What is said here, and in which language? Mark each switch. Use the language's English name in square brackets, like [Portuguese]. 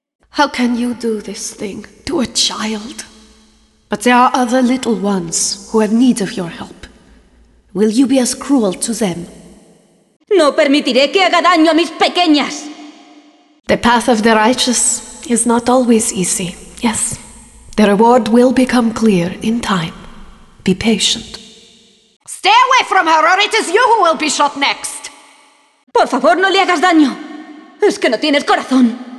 [English] How can you do this thing to a child? But there are other little ones who have need of your help. Will you be as cruel to them? [Spanish] No permitiré que haga daño a mis pequeñas. [English] The path of the righteous is not always easy. Yes, the reward will become clear in time. Be patient. Stay away from her, or it is you who will be shot next. [Spanish] Por favor, no le hagas daño. Es que no tienes corazón.